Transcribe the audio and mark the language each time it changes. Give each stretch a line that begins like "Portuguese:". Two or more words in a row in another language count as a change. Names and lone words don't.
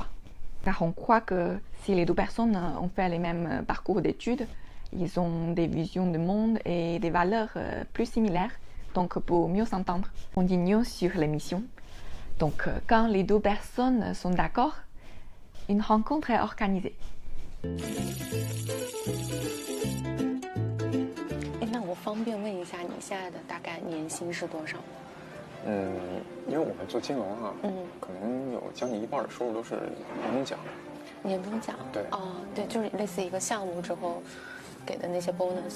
French: Car on croit que si les deux personnes ont fait les mêmes parcours d'études, ils ont des visions du monde et des valeurs plus similaires. Donc pour mieux s'entendre, continuons sur l'émission. Donc quand les deux personnes sont d'accord, une rencontre est organisée.
Chinese: 哎，那我方便问一下，你现在的大概年薪是多少吗？因为我们做金融啊，可能有将近一半的收入都是年终奖。年终奖？对。哦，对，就是类似一个项目之后给的那些 bonus。